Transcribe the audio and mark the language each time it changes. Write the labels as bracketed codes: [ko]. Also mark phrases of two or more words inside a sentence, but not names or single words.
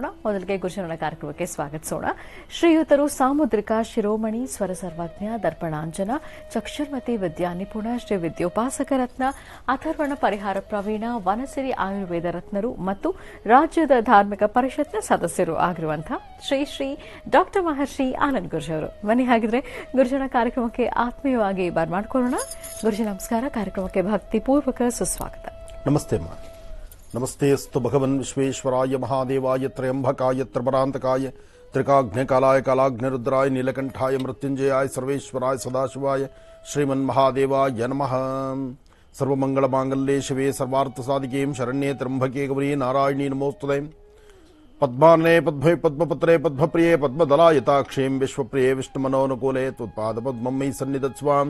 [kn] ಮೊದಲಿಗೆ ಗುರುಜನರ ಕಾರ್ಯಕ್ರಮಕ್ಕೆ ಸ್ವಾಗತಿಸೋಣ. ಶ್ರೀಯುತರು ಸಾಮುದ್ರಿಕ ಶಿರೋಮಣಿ ಸ್ವರ ಸರ್ವಜ್ಞ ದರ್ಪಣಾಂಜನ ಚಕ್ಷುರ್ಮತಿ ವಿದ್ಯಾ ನಿಪುಣ ಶ್ರೀ ವಿದ್ಯೋಪಾಸಕ ರತ್ನ ಅಥರ್ವಣ ಪರಿಹಾರ ಪ್ರವೀಣ ವನಸಿರಿ ಆಯುರ್ವೇದ ರತ್ನರು ಮತ್ತು ರಾಜ್ಯದ ಧಾರ್ಮಿಕ ಪರಿಷತ್ನ ಸದಸ್ಯರು ಆಗಿರುವಂತಹ ಶ್ರೀ ಡಾ ಮಹರ್ಷಿ ಆನಂದ್ ಗುರುಜಿ ಅವರು. ಬನ್ನಿ ಹಾಗಿದ್ರೆ ಗುರುಜನ ಕಾರ್ಯಕ್ರಮಕ್ಕೆ ಆತ್ಮೀಯವಾಗಿ ಬರ್ಮಾಡ್ಕೊಳ್ಳೋಣ. ಗುರುಜಿ ನಮಸ್ಕಾರ. ಕಾರ್ಯಕ್ರಮಕ್ಕೆ ಭಕ್ತಿಪೂರ್ವಕ ಸುಸ್ವಾಗತ. ನಮಸ್ತೆ ಅಮ್ಮ. [sa] ನಮಸ್ತೆ ಅಸ್ತು ಭಗವನ್ ವಿಶ್ವೇಶ್ವರಾಯ ಮಹಾದೇವಾಯ ತ್ರಯಂಬಕಾಯ ತ್ರಿಪುರಾಂತಕಾಯ त्रिकाग्निकालाय कालाग्निरुद्राय नीलकंठाय मृत्युंजयाय सर्वेश्वराय सदाशिवाय श्रीमन्महादेवाय नमः। सर्वमंगलमांगल्ये शिवे सर्वार्थसाधिके शरण्ये त्र्यंबके गौरी नारायणी नमोस्तुते। पद्मार्णे पद्मे पद्मपत्रे पद्मप्रिये पद्मदलायताक्षीं विश्वप्रिये विष्णुमनोनुकूले त्वत्पादपद्मं मयि सन्निधत्स्वाम्।